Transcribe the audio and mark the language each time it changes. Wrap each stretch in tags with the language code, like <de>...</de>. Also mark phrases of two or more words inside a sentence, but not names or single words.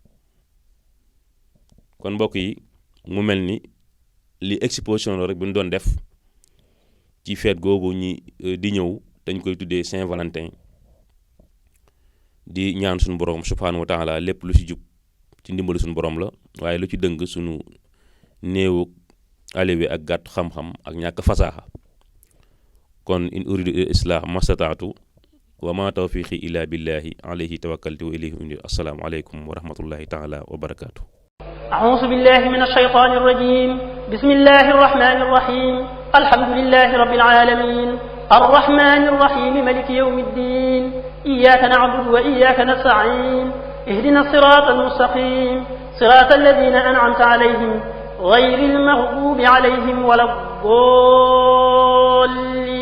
<wo>kon mbokk yi mu mel ni li exposition la rek bu ñu doon def ci feet googu ñi di ñëw dañ koy tuddee Saint-Valentin, di ñaan suñu borom</wo> <ar>سبحانه وتعالى</ar> <wo>lépp lu ci jub ci ndimbalu suñu borom la, waaye lu ci dëng suñu néewu aliwe ak gàtt xam-xam ak ñàkk fasaaxa.</wo> <ar>kon إن أريد إلا الإصلاح ما استطعت وما توفيقي إلا بالله عليه توكلت وإليه أنيب. السلام عليكم ورحمة الله تعالى وبركاته. أعوذ بالله من الشيطان الرجيم بسم الله الرحمن الرحيم الحمد لله رب العالمين الرحمن الرحيم ملك يوم الدين إياك نعبد وإياك نستعين اهدنا الصراط المستقيم صراط الذين أنعمت عليهم غير المغضوب عليهم ولا الضالين</ar>